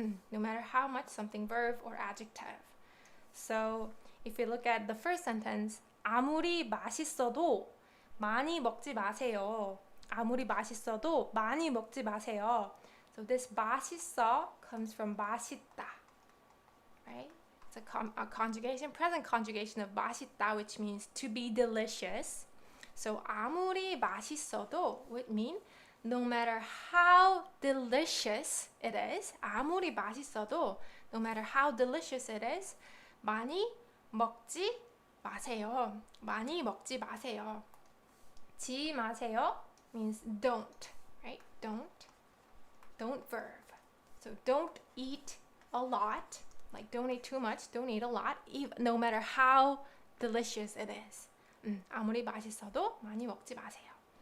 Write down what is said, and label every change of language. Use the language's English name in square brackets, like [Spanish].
[English] No matter how much something verb or adjective. [Korean] So if you look at the first sentence, 아무리 맛있어도 많이 먹지 마세요. 아무리 맛있어도 많이 먹지 마세요. [English] So this 맛있어 comes from 맛있다, right? It's a conjugation, present conjugation of 맛있다, which means to be delicious. So 아무리 맛있어도 would mean no matter how delicious it is, 아무리 맛있어도 no matter how delicious it is, 많이 먹지 마세요. [Korean] 많이 먹지 마세요. [English] 지 마세요 means don't, right? Don't verb. So don't eat a lot, like don't eat too much, don't eat a lot, no matter how delicious it is. [Korean] 아무리 맛있어도 많이 먹지 마세요.